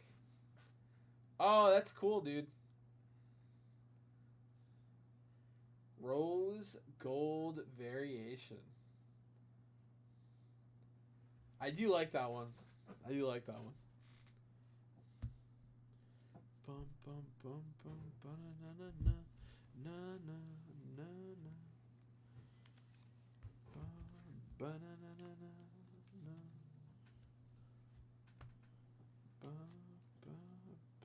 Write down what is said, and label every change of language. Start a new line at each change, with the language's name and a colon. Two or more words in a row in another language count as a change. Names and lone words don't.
English: Oh, that's cool, dude. Rose gold variation. I do like that one. I do like that one. Bum bum bum bum ba na na na na na na na. Ba na na na na na. Ba ba ba.